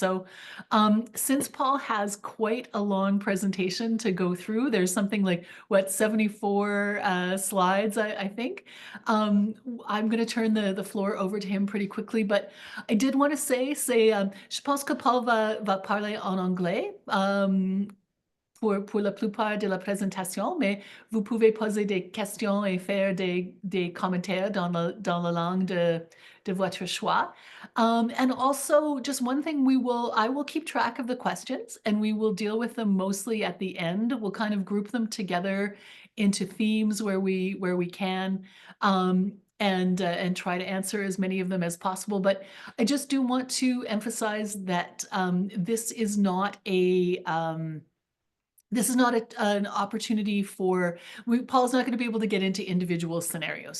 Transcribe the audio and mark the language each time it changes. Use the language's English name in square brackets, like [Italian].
[English] So since Paul has quite a long presentation to go through, there's something like, 74 slides, I think. I'm going to turn the floor over to him pretty quickly, but I did want to say, [French] je pense que Paul va parler en anglais. Pour la plupart de la présentation, mais vous pouvez poser des questions et faire des commentaires dans la langue de votre choix. [English] And also, just one thing, I will keep track of the questions and we will deal with them mostly at the end. We'll kind of group them together into themes where we can. And try to answer as many of them as possible. But I just do want to emphasize that this is not an opportunity Paul's not going to be able to get into individual scenarios.